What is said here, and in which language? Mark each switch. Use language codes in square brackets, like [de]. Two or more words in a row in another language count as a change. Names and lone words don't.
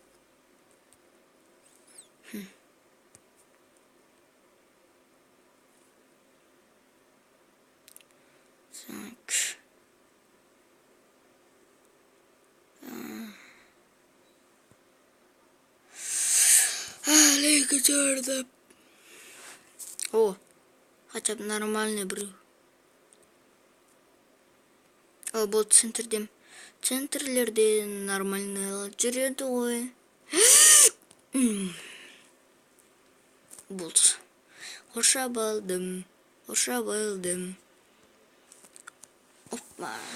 [ru] Так. [kk] Екінші орында. [ru] О, хотя бы нормальный біреу. [kk] О, бұл центрлерде нормальный жүреді ғой. Бұл. Қоша балдым. Опа.